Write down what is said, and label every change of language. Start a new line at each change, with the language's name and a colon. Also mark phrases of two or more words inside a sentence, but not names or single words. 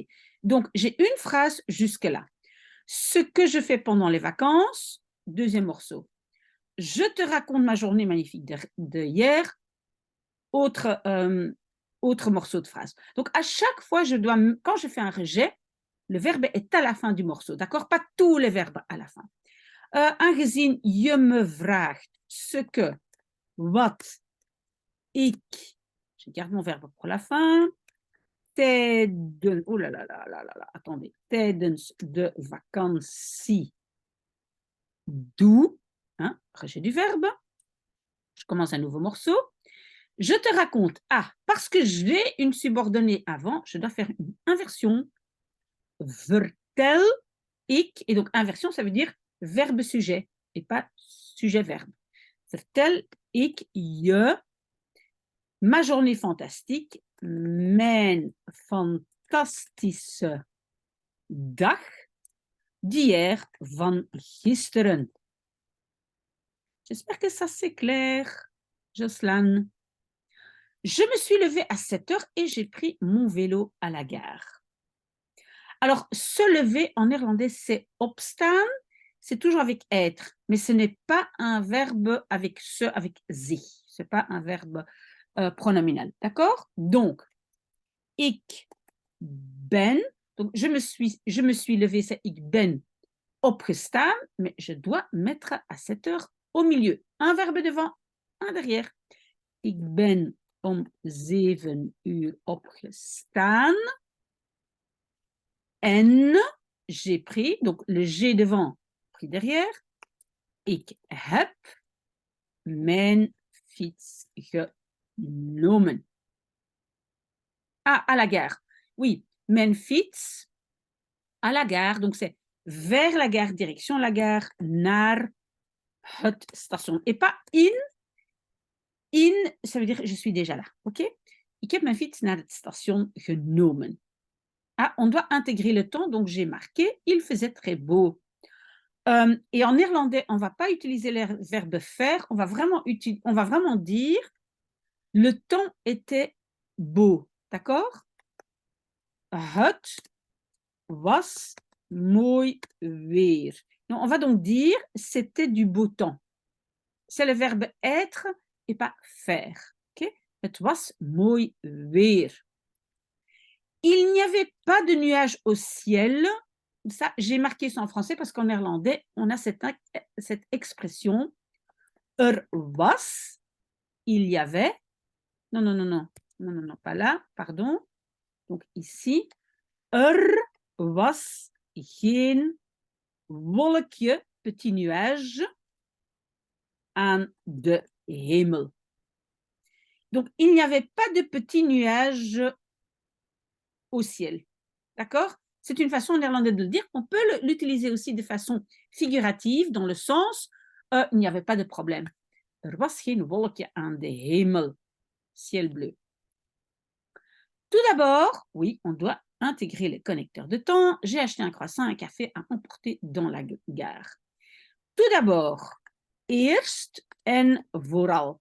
French: Donc, j'ai une phrase jusque-là. Ce que je fais pendant les vacances, deuxième morceau. Je te raconte ma journée magnifique de hier, autre, autre morceau de phrase. Donc, à chaque fois, quand je fais un rejet, le verbe est à la fin du morceau, d'accord? Pas tous les verbes à la fin.
Dutch: Aangezien je me vraagt
French: ce que,
Dutch: wat, ik, je garde mon verbe pour la fin, oh là là là là là, attendez, tijdens de vakantie doe,
French: hein, rejet du verbe, je commence un nouveau morceau. Je te raconte, parce que j'ai une subordonnée avant, je dois faire une inversion.
Dutch: Vertel ik,
French: et donc inversion, ça veut dire verbe-sujet, et pas sujet-verbe.
Dutch: Vertel ik je
French: ma journée fantastique,
Dutch: mijn fantastische dag d'hier, van gisteren.
French: J'espère que ça c'est clair, Jocelyne. Je me suis levée à 7 heures et j'ai pris mon vélo à la gare. Alors, se lever en néerlandais, c'est opstaan. C'est toujours avec être, mais ce n'est pas un verbe avec se, avec zich. Ce n'est pas un verbe pronominal. D'accord? Donc,
Dutch: ik ben.
French: Donc, je me suis levée, c'est
Dutch: ik ben opgestaan,
French: mais je dois mettre à 7 heures au milieu. Un verbe devant, un derrière.
Dutch: Ik ben om 7 uur opgestaan. En,
French: j'ai pris, donc le G devant, pris derrière.
Dutch: Ik heb mijn fiets genomen.
French: Ah, à la gare. Oui,
Dutch: mijn fiets
French: à la gare. Donc, c'est vers la gare, direction la gare,
Dutch: naar het station.
French: Et pas in. In, ça veut dire je suis déjà là. OK?
Dutch: Ik heb mijn fiets naar het station genomen.
French: Ah, on doit intégrer le temps, donc j'ai marqué il faisait très beau. Et en néerlandais, on ne va pas utiliser le verbe faire, on va vraiment dire le temps était beau. D'accord?
Dutch: Het was mooi weer.
French: Donc, on va donc dire c'était du beau temps. C'est le verbe être et pas faire.
Dutch: Okay? Het was mooi weer.
French: Il n'y avait pas de nuages au ciel. Ça, j'ai marqué ça en français parce qu'en néerlandais, on a cette expression.
Dutch: Er was,
French: il y avait. Non, pas là, pardon. Donc ici,
Dutch: er was geen wolkje,
French: petit nuage,
Dutch: aan de hemel.
French: Donc, il n'y avait pas de petits nuages au ciel. D'accord? C'est une façon néerlandaise de le dire. On peut l'utiliser aussi de façon figurative, dans le sens, il n'y avait pas de problème.
Dutch: Er was geen wolkje aan de hemel.
French: Ciel bleu. Tout d'abord, oui, on doit intégrer les connecteurs de temps. J'ai acheté un croissant, un café à emporter dans la gare. Tout d'abord,
Dutch: eerst en vooral.